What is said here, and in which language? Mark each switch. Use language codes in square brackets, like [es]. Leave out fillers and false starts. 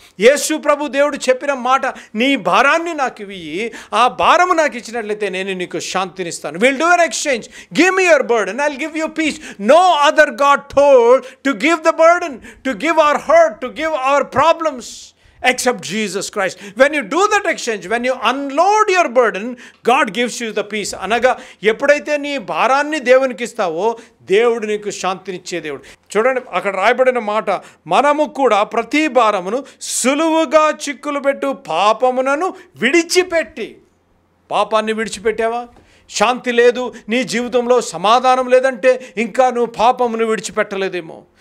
[te] యేసు ప్రభు దేవుడు చెప్పిన మాట, నీ భారాన్ని నాకు ఇయ్యి, ఆ భారము నాకు ఇచ్చినట్లయితే నేను నీకు శాంతినిస్తాను. [en] Will do an exchange. Give me your burden, I'll give you peace. No other god told to give the burden, to give our hurt, to give our problems except Jesus Christ. When you do that exchange, when you unload your burden, God gives you the peace. [te] అనగా ఎప్పుడైతే నీ భారాన్ని దేవునికి ఇస్తావో, దేవుడు నీకు శాంతినిచ్చే దేవుడు. చూడండి, అక్కడ రాయబడిన మాట, మనము కూడా ప్రతి భారమును సులువుగా చిక్కులు పెట్టు పాపమునను విడిచిపెట్టి. పాపాన్ని విడిచిపెట్టావా? శాంతి లేదు, నీ జీవితంలో సమాధానం లేదంటే ఇంకా నువ్వు పాపమును విడిచిపెట్టలేదేమో.